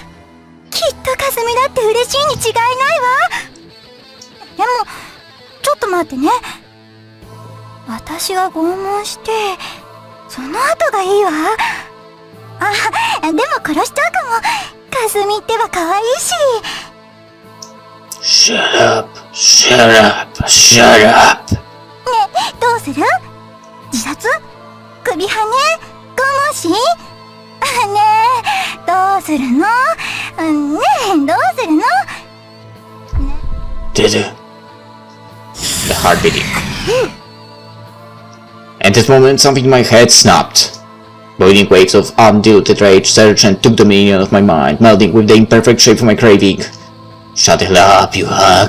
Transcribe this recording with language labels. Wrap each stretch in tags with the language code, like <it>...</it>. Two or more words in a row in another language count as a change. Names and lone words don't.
<ja>きっとかすみだって嬉しいに違いないわ。でもちょっと待ってね。私が拷問してその後がいいわ。あ、でも殺しちゃうかも。かすみってば可愛いし。</ja> <en>Shut up! Shut up! Shut up!</en> <ja>ねえ、どうする？自殺？首跳ね？拷問し？ねえ、どうするの？ねえ、どうするの？</ja> <en>Did the heart beating. At this moment, something in my head snapped. Boiling waves of undiluted rage surged and took dominion of my mind, melding with the imperfect shape of my craving. Shut the hell up, you hug.</en>